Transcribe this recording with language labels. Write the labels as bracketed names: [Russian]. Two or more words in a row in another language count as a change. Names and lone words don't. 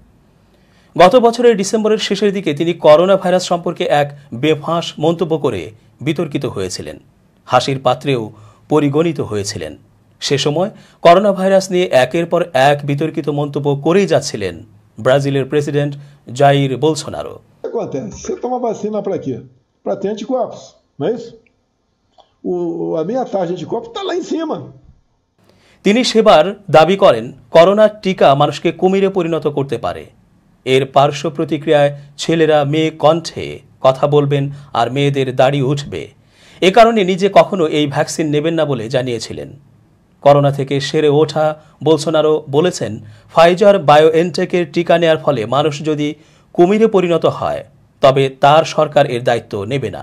[Bangla] গত বছরের ডিসেম্বরের শেষের দিকে তিনি করোনা ভাইরাস সম্পর্কে এক বেফাঁস মন্তব্য করে বিতর্কিত হয়েছিলেন, হাসির পাত্রেও পরিগণিত হয়েছিলেন। সে সময় করোনা ভাইরাস নিয়ে একের পর এক বিতর্কিত মন্তব্য করেই যাচ্ছিলেন ব্রাজিলের প্রেসিডেন্ট জাইর বোলসোনারো। [Portuguese] Você toma vacina para quê? Para ter anticorpos, não é isso? A minha taxa de anticorpos está lá em cima. [Bangla] তিনি সেবার দাবি করেন, করোনার টিকা মানুষকে কুমিরে পরিণত করতে পারে। এর পার্শ্ব প্রতিক্রিয়ায় ছেলেরা মেয়ে কণ্ঠে কথা বলবেন আর মেয়েদের দাড়ি উঠবে। এ কারণে নিজে কখনো এই ভ্যাকসিন নেবেন না বলে জানিয়েছিলেন। করোনা থেকে সেরে ওঠা বোলসোনারো বলেছেন, ফাইজার বায়োএনটেকের টিকা নেয়ার ফলে মানুষ যদি কুমিরে পরিণত হয়, তবে তার সরকার এর দায়িত্ব নেবে না।